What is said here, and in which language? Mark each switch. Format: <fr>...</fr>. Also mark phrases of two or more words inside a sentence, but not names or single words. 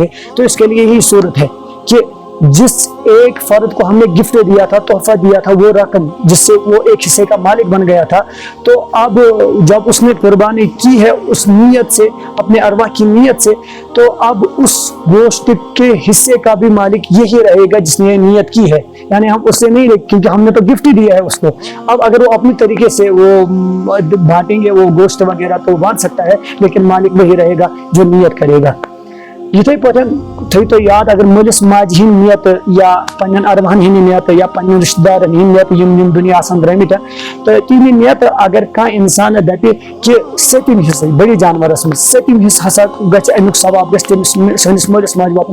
<ur>تو اس کے لیے یہی صورت ہے کہ جس ایک فرد کو ہم نے گفٹ دیا تھا، تحفہ دیا تھا، وہ رقم جس سے وہ ایک حصے کا مالک بن گیا تھا، تو اب جب اس نے قربانی کی ہے اس نیت سے، اپنے ارواح کی نیت سے، تو اب اس گوشت کے حصے کا بھی مالک یہی رہے گا جس نے نیت کی ہے. یعنی ہم اس سے نہیں کیونکہ ہم نے تو گفٹ ہی دیا ہے اس کو. اب اگر وہ اپنی طریقے سے وہ بانٹیں گے وہ گوشت وغیرہ تو بانٹ سکتا ہے، لیکن مالک وہی رہے گا جو نیت کرے گا.</ur> <ks>یتھے پٲٹھۍ تھٲیِو تُہۍ یاد اگر مٲلِس ماجہِ ہِنٛدۍ نیت یا پنٛنٮ۪ن ارواہن ہِنٛدۍ نیت یا پنٛنٮ۪ن رشتہٕ دارن ہِنٛدۍ نیت یِم دُنیا آسان درٛٲمٕتۍ تہٕ تِہنٛدِ نیت اگر کانٛہہ اِنسان دپہِ کہِ 7م حصہٕ بٔڑِس جانورس منٛز 7م حصہٕ ہسا گژھِ امیُک ثواب گژھِ تٔمِس سٲنِس مٲلِس ماجہِ واتُن.</ks>